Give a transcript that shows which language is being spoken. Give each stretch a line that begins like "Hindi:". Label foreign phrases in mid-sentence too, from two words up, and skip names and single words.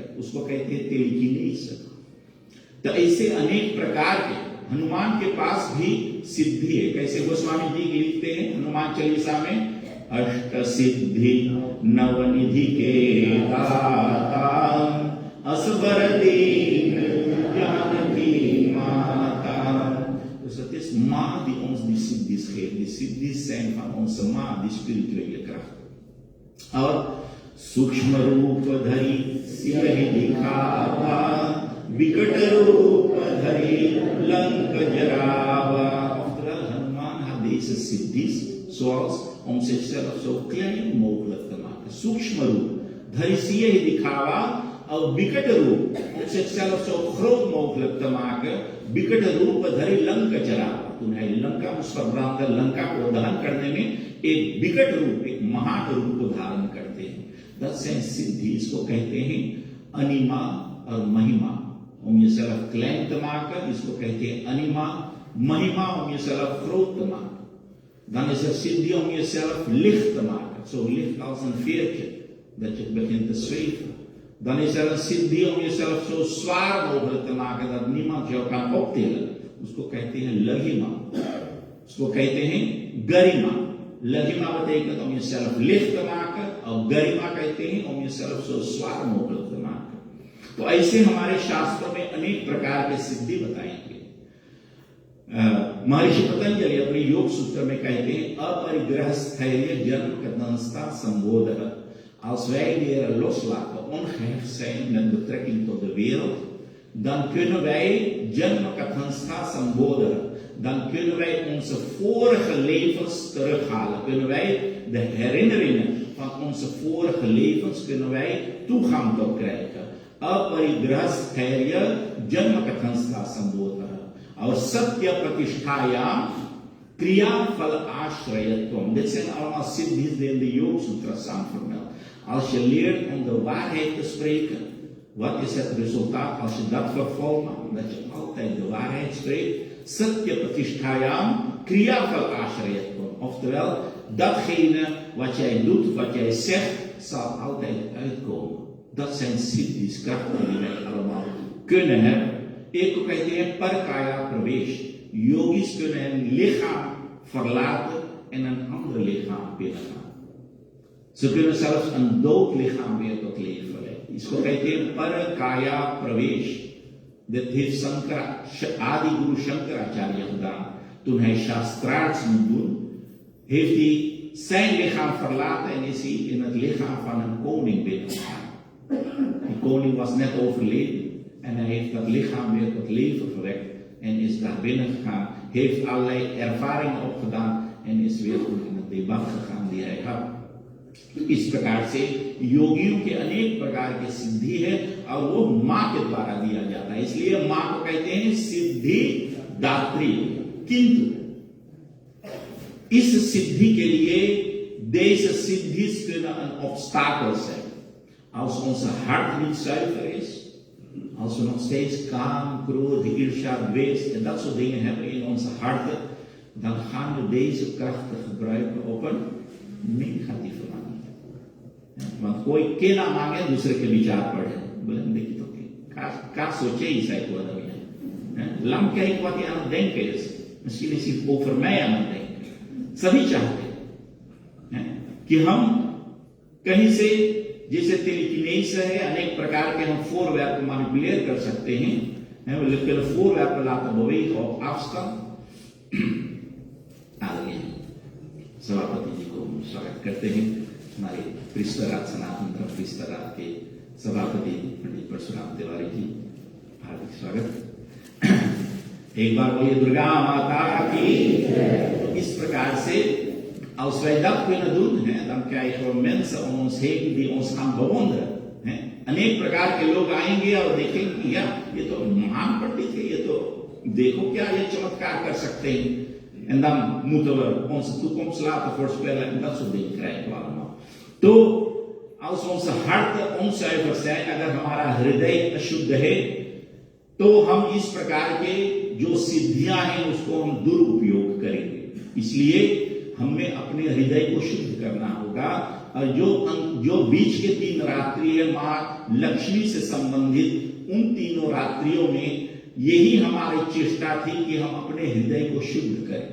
Hindi: उसको कहते हैं टेलीकिनेसिस. तो ऐसे अनेक प्रकार के हनुमान के पास भी सिद्धि है. कैसे गोस्वामी जी लिखते हैं हनुमान चालीसा में, अष्ट सिद्धि नवनिधि के दाता असबर दीन जानकी माता.
Dutch: Dus het is ma die ons die siddhis geeft. Die siddhis zijn van onze ma, die spirituele krachten.
Hindi: और सूक्ष्म रूप धरी सिंह दिखावा, विकट रूप धरी लंक जरावा.
Dutch: Oftewel, Hanuman had deze siddhis zoals om zichzelf zo klein mogelijk te maken.
Hindi: सूक्ष्म रूप धरी सिंह दिखावा और विकट रूप
Dutch: om zichzelf zo groot mogelijk te maken.
Hindi: विकट रूप धरी लंक जरावा.
Dutch: toen hij Lanka moest verbranden,
Hindi: Lanka को दहन करने में एक विकट रूप, एक महान रूप को धारण करते हैं.
Dutch: dat zijn सिद्धि.
Hindi: इसको कहते हैं अनिमा और महिमा.
Dutch: om jezelf klein te maken,
Hindi: इसको कहते हैं अनिमा.
Dutch: महिमा om jezelf groot te maken. Dan is er siddhi om jezelf licht te maken. Zo licht als een veertje, dat je begint te zweven. Dan is er een siddhi om jezelf zo zwaar mogelijk te maken dat niemand jou kan optillen.
Hindi: उसको कहते हैं लघिमा. उसको कहते हैं गरिमा.
Dutch: लघिमा betekent om jezelf licht te maken,
Hindi: और गरिमा कहते हैं
Dutch: om jezelf zo zwaar mogelijk te maken.
Hindi: तो ऐसे हमारे शास्त्रों में अनेक प्रकार के सिद्धि बताएंगे. महर्षि पतंजलि अपने योग सूत्र में कहते हैं
Sanskrit: अपरिग्रह स्थैर्य ज्ञान कधंस्ता संबोधा.
Dutch: Als wij leren loslaten, ongehecht zijn met betrekking tot de wereld, dan kunnen wij
Sanskrit: ज्ञान कधंस्ता संबोधा,
Dutch: dan kunnen wij onze vorige levens terughalen. Kunnen wij de herinneringen van onze vorige levens, kunnen wij toegang tot krijgen.
Sanskrit: अपरिग्रह स्थैर्य जन्म कथंस्था संबोध और सत्य प्रतिष्ठायाम क्रियाफल आश्रयत्वम्.
Dutch: Dit zijn allemaal siddhis die in de Yoga Sutra staan vermeld. Als je leert om de waarheid te spreken, wat is het resultaat als je dat vervolgt? Omdat je altijd de waarheid spreekt.
Sanskrit: सत्य प्रतिष्ठायाम् क्रियाफल आश्रयत्वम्.
Dutch: Oftewel, datgene wat jij doet, wat jij zegt, zal altijd uitkomen. Dat zijn siddhis, krachten die wij allemaal kunnen hebben.
Hindi: Eko कहते हैं परकाया प्रवेश.
Dutch: Yogis kunnen een lichaam verlaten en een ander lichaam binnengaan. Ze kunnen zelfs een dood lichaam weer tot leven brengen. इसको कहते हैं परकाया प्रवेश. Dit heeft Adi Guru Shankaracharya gedaan. Toen hij shastraarts moet doen, heeft hij zijn lichaam verlaten en is hij in het lichaam van een koning binnengegaan. Die koning was net overleden en hij heeft dat lichaam weer tot leven gewekt en is daar binnen gegaan, heeft allerlei ervaringen opgedaan en is weer in het debat gegaan die hij had.
Hindi: इस प्रकार से योगियों के अनेक प्रकार की सिद्धि है और वो माँ के द्वारा दिया जाता है, इसलिए माँ को कहते हैं सिद्धि दात्री. किंतु इस सिद्धि के लिए
Dutch: deze siddhis kunnen een obstakel zijn. Als onze hart niet zuiver is, als we nog steeds
Hindi: काम, क्रोध, ईर्ष्या, द्वेष
Dutch: en dat soort dingen hebben in onze harten, dan gaan we deze krachten gebruiken op een negatieve manier.
Hindi: Want कोई के ना मांगे दूसरे के विचार पढ़े, बोले देखिए तो क्या सोचे ईसा को
Dutch: lam kijk wat hij aan het denken is. Misschien is hij over mij aan het denken.
Hindi: सभी चाहते हैं कि हम कहीं से, जैसे टेलीकिनेसिस है, अनेक प्रकार के हम
Dutch: voorwerp manipuleer
Hindi: कर सकते हैं.
Dutch: We kunnen voorwerpen laten bewegen op afstand.
Hindi: आगे सभापति जी को स्वागत करते हैं. हमारे प्रिस्टराज सनातन धर्म प्रिस्टराज के सभापति पंडित परशुराम तिवारी जी, हार्दिक स्वागत. एक बार बोलिए दुर्गा माता की. इस प्रकार से
Dutch: als wij dat kunnen doen, dan krijgen we mensen om ons heen die ons gaan bewonderen.
Hindi: अनेक प्रकार के लोग आएंगे और देखेंगे या ये तो महान पंडित है, ये तो देखो क्या ये चमत्कार कर सकते हैं.
Dutch: En dan moeten we onze toekomst laten voorspellen en dat soort dingen krijgen we allemaal. तो als onze harten onzuiver zijn,
Hindi: अगर हमारा हृदय अशुद्ध है, तो हम इस प्रकार के जो सिद्धियां हैं उसको हम दुरुपयोग करेंगे. इसलिए हमें अपने हृदय को शुद्ध करना होगा. और जो बीच के 3 रात्रि है माँ लक्ष्मी से संबंधित, उन तीनों रात्रियों में यही हमारी चेष्टा थी कि हम अपने हृदय को शुद्ध करें.